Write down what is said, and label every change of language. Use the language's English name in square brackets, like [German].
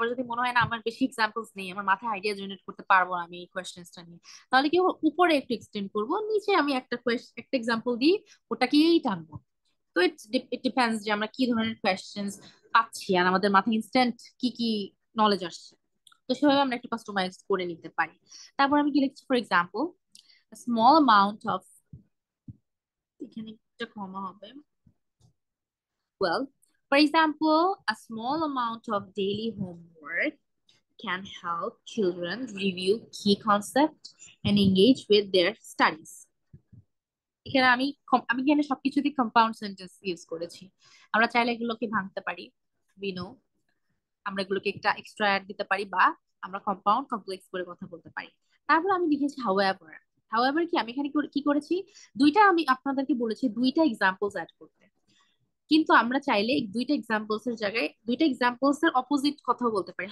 [Bangla] আবার যদি মনে হয় না আমার বেশি এক্সাম্পলস নেই, আমার মাথায় আইডিয়া জেনারেট করতে পারবো না আমি এই কোয়েশ্চেন্সটা নিয়ে, তাহলে কি উপরে একটু এক্সটেন্ড করব, নিচে আমি একটা এক্সাম্পল দিই, ওটাকেই টানবো। তো ইট ডিপেন্ডস যে আমরা কি ধরনের কোয়েশ্চেন্স পাচ্ছি আর আমাদের মাথায় ইনস্ট্যান্ট কি কি নলেজ আসছে। তো সেভাবে আমরা একটু কাস্টমাইজ করে নিতে পারি। তারপর আমি কি লিখছি, for example small amount of, এখানে একটা কমা হবে, [English] well, for example, a small amount of daily homework can help children review key concepts and engage with their studies. [Bangla] এখানে আমি এখানে সবকিছুতে কম্পাউন্ড সেন্টেন্স ইউজ করেছি। আমরা চাইলে এগুলোকে ভাঙতে পারি, [English] we know, [Bangla] আমরা এগুলোকে একটা এক্সট্রা অ্যাড দিতে পারি, বা আমরা কম্পাউন্ড কমপ্লেক্স করে কথা বলতে পারি। তারপর আমি লিখেছি হাউএভার। হাউএভার কি, আমি এখানে কি করেছি, আমি আপনাদেরকে বলেছি দুইটা এক্সাম্পলস অ্যাড করতে, কিন্তু আমরা চাইলে এই দুইটা এক্সাম্পলস এর জায়গায় দুইটা এক্সাম্পলস এর অপোজিট কথাও বলতে পারি।